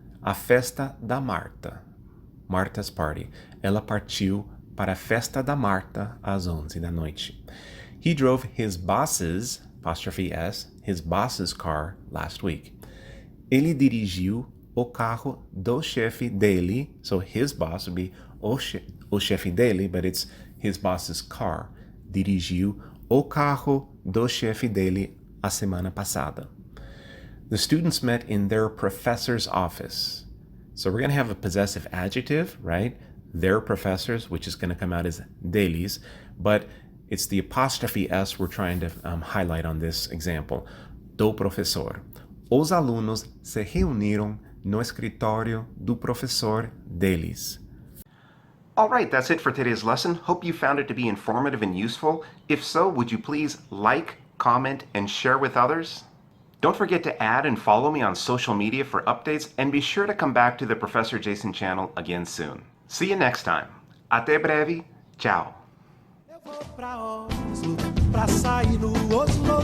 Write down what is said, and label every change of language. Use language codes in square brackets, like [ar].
[pt] A festa da Marta, [en] Marta's party. [pt] Ela partiu para a festa da Marta às 11 da noite. [en] He drove his boss's, apostrophe s, his boss's car last week. [pt] Ele dirigiu o carro do chefe dele, [en] so his boss would be [pt] o chefe dele, [en] but it's his boss's car. [pt] Dirigiu o carro do chefe dele a semana passada. [en] The students met in their professor's office. So we're going to have a possessive adjective, right? Their professors, which is going to come out as deles, but it's the apostrophe S we're trying to highlight on this example. [pt] Do professor. Os alunos se reuniram no escritório do professor deles. [en] All right, that's it for today's lesson. Hope you found it to be informative and useful. If so, would you please like, comment, and share with others? Don't forget to add and follow me on social media for updates, and be sure to come back to the Professor Jason channel again soon. See you next time. [pt] Até breve. [en] Ciao. [pt] Eu vou pra Oslo, pra sair no Oslo.